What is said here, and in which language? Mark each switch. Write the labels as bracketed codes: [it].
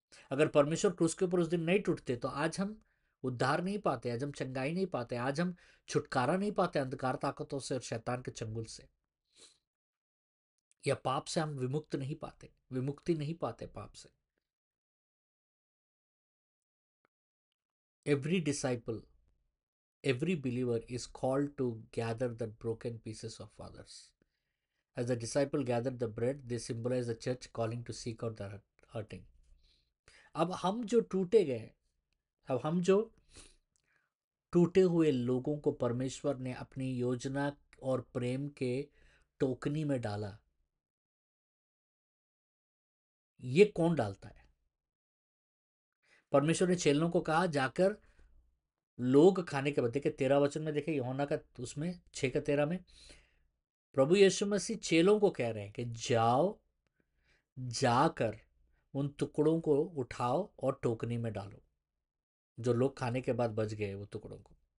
[hi] अगर परमेश्वर क्रूस के ऊपर उस दिन नहीं टूटते तो आज हम उद्धार नहीं पाते, आज हम चंगाई नहीं पाते, आज हम छुटकारा नहीं पाते अंधकार ताकतों से और शैतान के चंगुल से, या पाप से हम विमुक्त नहीं पाते, विमुक्ति नहीं पाते पाप से। [en] Every disciple, every believer is called to gather the broken pieces of others. As the disciple gathered the bread, they symbolize the church calling to seek out the hurting. [hi] अब हम जो टूटे गए, अब हम जो टूटे हुए लोगों को परमेश्वर ने अपनी योजना और प्रेम के टोकनी में डाला। ये कौन डालता है? परमेश्वर ने चेलों को कहा जाकर लोग खाने के बाद, देखे 13 वचन में, देखे यूहन्ना का उसमें 6 का 13 में प्रभु यीशु मसीह चेलों को कह रहे हैं कि जाओ, जाकर उन टुकड़ों को उठाओ और टोकनी में डालो, जो लोग खाने के बाद बच गए वो टुकड़ों को।